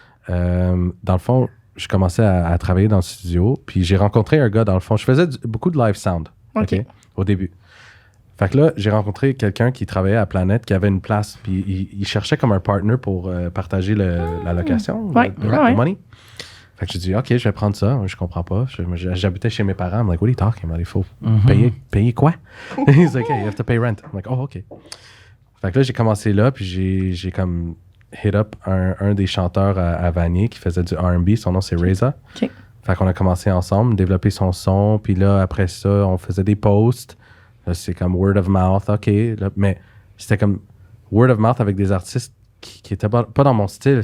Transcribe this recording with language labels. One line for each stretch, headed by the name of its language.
French: Dans le fond, je commençais à travailler dans le studio, puis j'ai rencontré un gars, dans le fond, je faisais beaucoup de live sound, OK, au début. Fait que là, j'ai rencontré quelqu'un qui travaillait à Planète, qui avait une place, puis il cherchait comme un partner pour partager la location, le money. Fait que j'ai dit, OK, je vais prendre ça. Je comprends pas. J'habitais chez mes parents.
English: I'm like, what are you talking about?
French: Il faut payer quoi?
English: He's like, hey, you have to pay rent. I'm like, oh, OK.
French: Fait que là, j'ai commencé là, puis j'ai comme hit up un des chanteurs à Vanier qui faisait du R&B. Son nom, c'est Reza. OK. Fait qu'on a commencé ensemble, développer son son. Puis là, après ça, on faisait des posts. Là, c'est comme
English: word of mouth.
French: OK. Là, mais c'était comme word of mouth avec des artistes qui était pas dans mon style.